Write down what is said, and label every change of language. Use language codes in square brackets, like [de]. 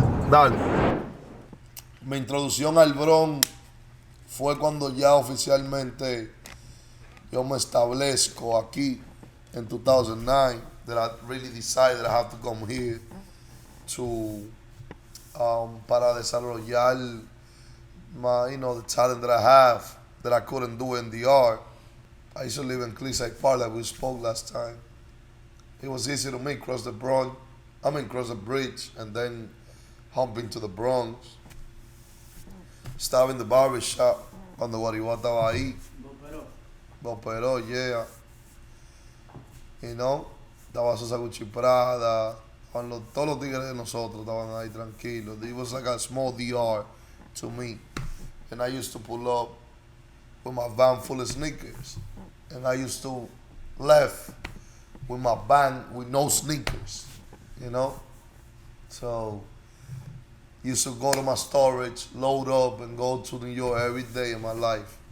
[es] Dale. Mi introducción al Bronx fue cuando ya oficialmente yo me establezco aquí en 2009, [en] that I really decided I have to come here to [es] para desarrollar [en] my, the talent that I have that I couldn't do in the art. I used to live in Cliffside Park like we spoke last time. It was easy to me cross the bridge and then hump into the Bronx. [es] Estaba [en] in the barber shop [es] cuando Guaribá estaba ahí. [en] Boperó, yeah. You know, [es] estaba Sosa Gucci Prada. Todos los tigres de nosotros estaban ahí tranquilos. [en] It was like a small DR to me. And I used to pull up with my van full of sneakers. And I used to left with my van with no sneakers, you know? So, used to go to my storage, load up, and go to New York every day of my life.